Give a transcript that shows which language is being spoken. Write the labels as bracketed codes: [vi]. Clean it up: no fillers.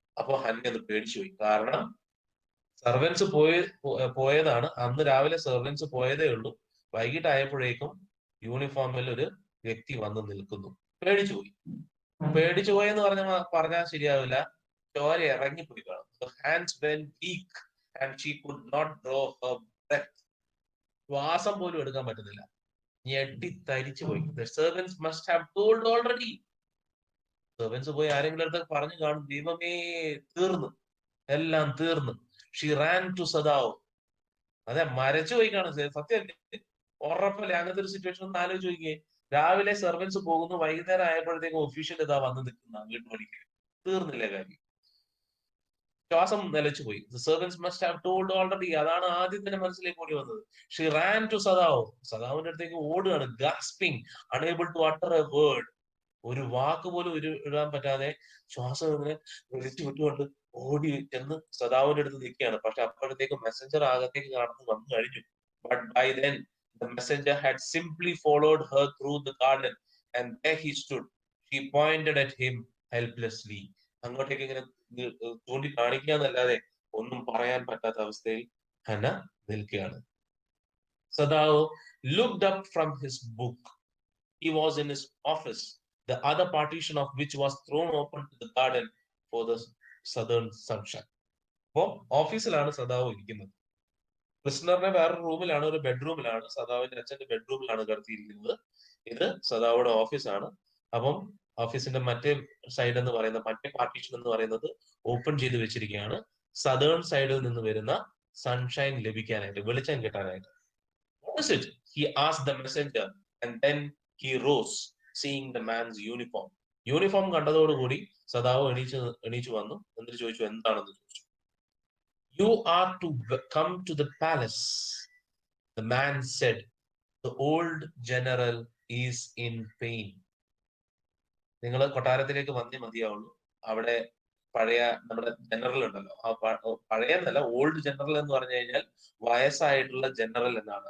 [ml] അപ്പൊ ഹന്ന അത് പേടിച്ചുപോയി. കാരണം സെർവൻസ് പോയതാണ്, അന്ന് രാവിലെ സെർവൻസ് പോയതേ ഉള്ളൂ. വൈകിട്ടായപ്പോഴേക്കും യൂണിഫോമിൽ ഒരു വ്യക്തി വന്ന് നിൽക്കുന്നു. പേടിച്ചുപോയി. പേടിച്ചുപോയെന്ന് പറഞ്ഞാൽ ശരിയാവില്ല, ചോര ഇറങ്ങിപ്പോയി കാണും. [en] Hands went weak and she could not draw her breath. [ml] ശ്വാസം പോലും എടുക്കാൻ പറ്റുന്നില്ല. ഞെട്ടി തരിച്ചു പോയി. [en] The servants must have told already. [ml] Servants പോയി ആരെങ്കിലും അടുത്ത് പറഞ്ഞു കാണും, ദൈവമേ തീർന്നു, എല്ലാം തീർന്നു. [en] She ran to Sadao. [ml] അതെ, മരച്ചു പോയി കാണും. സത്യം ഉറപ്പല്ലേ അങ്ങനത്തെ ഒരു സിറ്റുവേഷൻ ഒന്ന് ആലോചിച്ച് നോക്കിയേ. രാവിലെ സെർവൻസ് പോകുന്നു, വൈകുന്നേരം ആയപ്പോഴത്തേക്കും ഒഫീഷ്യൽ ഇതാ വന്ന് നിൽക്കുന്ന വീട്ടുപടിക്ക്. തീർന്നില്ലേ കാര്യം? ശ്വാസം നിലച്ചുപോയി. [en] The servants must have told already. [ml] അതാണ് ആദ്യം തന്നെ മനസ്സിലേക്ക് ഓടി വന്നത്. [en] She ran to Sadao. [ml] സദാവിന്റെ അടുത്തേക്ക് ഓടുകയാണ്, [en] gasping, unable to utter a word. [ml] ഒരു വാക്ക് പോലും ഇടാൻ പറ്റാതെ ശ്വാസം ഇങ്ങനെ വിളിച്ചു വിട്ടുകൊണ്ട് ഓടി ചെന്ന് സദാവിന്റെ അടുത്ത് നിൽക്കുകയാണ്. പക്ഷെ അപ്പോഴത്തേക്ക് മെസ്സഞ്ചർ അകത്തേക്ക് കടന്ന് വന്നു കഴിഞ്ഞു. [en] But by then the messenger had simply followed her through the garden and there he stood. She pointed at him helplessly. [ml] അങ്ങോട്ടേക്ക് ഇങ്ങനെ ചൂണ്ടി കാണിക്കുക എന്നല്ലാതെ ഒന്നും പറയാൻ പറ്റാത്ത അവസ്ഥയിൽ ഹന നിൽക്കുകയാണ്. [en] Sadao looked up from his book. He was in his office, the other partition of which was thrown open to the garden for the southern sunshine. [ml] അപ്പോ ഓഫീസിലാണ് സദാവ് ഇരിക്കുന്നത്. പ്രിസണറിനെ വേറൊരു റൂമിലാണ്, ഒരു ബെഡ്റൂമിലാണ്, സദാവിന്റെ അച്ഛന്റെ ബെഡ്റൂമിലാണ് കിടത്തിയിരിക്കുന്നത്. ഇത് സദാവുടെ ഓഫീസാണ്. അപ്പം ഓഫീസിന്റെ മറ്റേ സൈഡ് എന്ന് പറയുന്ന, മറ്റേ പാർട്ടീഷൻ എന്ന് പറയുന്നത് ഓപ്പൺ ചെയ്ത് വെച്ചിരിക്കുകയാണ്, സദേൺ സൈഡിൽ നിന്ന് വരുന്ന സൺഷൈൻ ലഭിക്കാനായിട്ട്, വെളിച്ചം കിട്ടാനായിട്ട്. [en] What is it? He asked the messenger and then he rose, seeing the man's uniform. [ml] Uniform കണ്ടതോടുകൂടി സദാവ് എണീച്ചു വന്നു. എന്നിട്ട് ചോദിച്ചു, എന്താണെന്ന് ചോദിച്ചു. [en] You are to come to the palace. The man said, the old general is in pain. [ml] നിങ്ങൾ കൊട്ടാരത്തിലേക്ക് വന്നേ മതിയാവുള്ളൂ. അവിടെ പഴയ നമ്മുടെ ജനറൽ ഉണ്ടല്ലോ, പഴയതല്ല, ഓൾഡ് ജനറൽ എന്ന് പറഞ്ഞു കഴിഞ്ഞാൽ വയസ്സായിട്ടുള്ള ജനറൽ എന്നാണ്.